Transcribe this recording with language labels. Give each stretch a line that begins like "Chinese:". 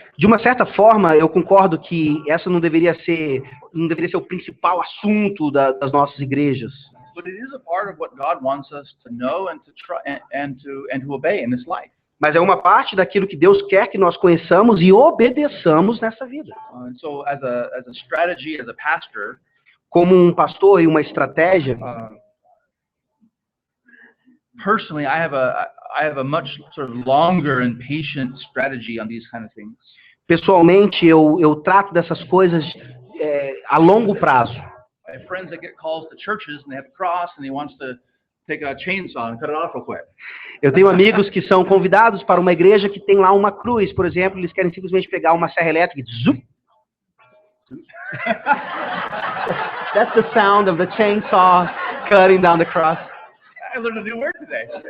Portuguese: De uma certa forma, eu concordo que essa não deveria ser o principal assunto das nossas igrejas.
English: But it is a part of what God wants us to know and to try and to obey in this life.
Portuguese: Mas é uma parte daquilo que Deus quer que nós conheçamos e obedeçamos nessa vida.
English: And so, as a strategy, as a pastor,
Portuguese: como um pastor e uma estratégia,
English: personally, I have a much sort of longer and patient strategy on these kind of things.
Portuguese: Pessoalmente, eu trato dessas coisas a longo prazo.
English: I have friends that get calls to churches and they have a cross and he wants to take a chainsaw and cut it off real quick.
Portuguese: Eu tenho amigos que são convidados para uma igreja que tem lá uma cruz, por exemplo, eles querem simplesmente pegar uma serra elétrica e zup.
English: That's the sound of the chainsaw cutting down the cross. I learned a new word today.